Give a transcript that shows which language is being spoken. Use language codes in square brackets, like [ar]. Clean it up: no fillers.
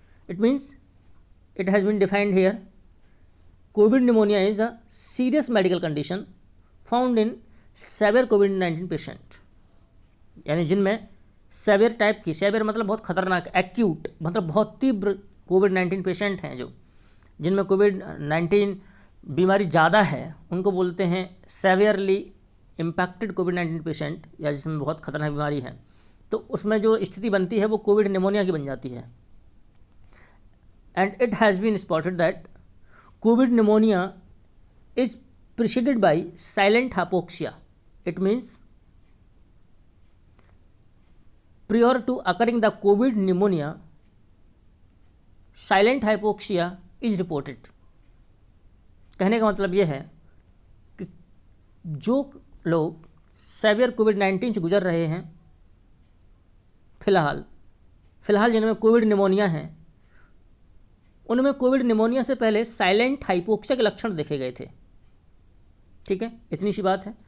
[en] it means it has been defined here, COVID pneumonia is a serious medical condition found in severe COVID-19 patient, [hi] यानी जिनमें saviour type की, saviour मतलब बहुत खतरनाक, acute मतलब बहुत तीव्र कोविड-19 पेशेंट हैं, जो जिनमें कोविड-19 बीमारी ज़्यादा है उनको बोलते हैं [en] सेवियरली impacted covid patient, [hi] या जिसमें बहुत खतरनाक बीमारी है। तो उसमें जो स्थिति बनती है वो कोविड निमोनिया की बन जाती है। [en] And it has been spotted that COVID pneumonia is preceded by silent hypoxia. It means prior to occurring the COVID pneumonia, silent hypoxia is reported. [hi] कहने का मतलब ये है कि जो लोग सेवियर कोविड-19 से गुजर रहे हैं फिलहाल जिनमें कोविड निमोनिया है, उनमें कोविड निमोनिया से पहले साइलेंट हाइपोक्सिया के लक्षण देखे गए थे, ठीक है। इतनी सी बात है।